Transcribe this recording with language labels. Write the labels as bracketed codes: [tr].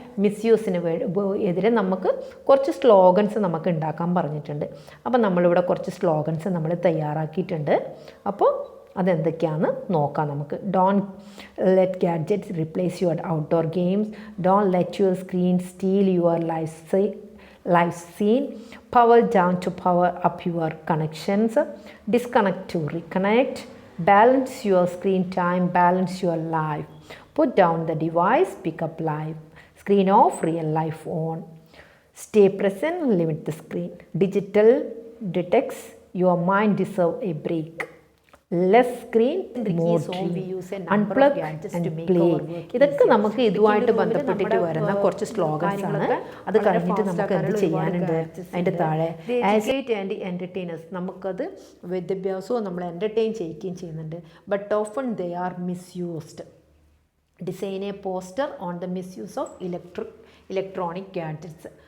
[ml] മിസ്യൂസിന് എതിരെ നമുക്ക് കുറച്ച് സ്ലോഗൻസ് നമുക്ക് ഉണ്ടാക്കാൻ പറഞ്ഞിട്ടുണ്ട്. അപ്പോൾ നമ്മളിവിടെ കുറച്ച് സ്ലോഗൻസ് നമ്മൾ തയ്യാറാക്കിയിട്ടുണ്ട്. അപ്പോൾ അതെന്തൊക്കെയാണെന്ന് നോക്കാം നമുക്ക്. [en] Don't let gadgets replace your outdoor games. Don't let your screen steal your live scene, power down to power up your connections, disconnect to reconnect, balance your screen time, balance your life, put down the device, pick up life, screen off, real life on, stay present, limit the screen, digital detox, your mind deserve a break, less screen, more dream, unplug and play. [ml] ഇതൊക്കെ നമുക്ക് ഇതുമായിട്ട് ബന്ധപ്പെട്ടിട്ട് വരുന്ന കുറച്ച് slogans ആണ്. അത് കഴിഞ്ഞിട്ട് നമുക്ക് എന്ത് ചെയ്യാനുണ്ട് അതിൻ്റെ താഴെ [en] educate and entertainers, [ml] നമുക്കത് വിദ്യാഭ്യാസവും നമ്മൾ എൻ്റർടൈൻ ചെയ്യുകയും ചെയ്യുന്നുണ്ട്. [en] But often they are misused. Design a poster on the misuse of electronic gadgets.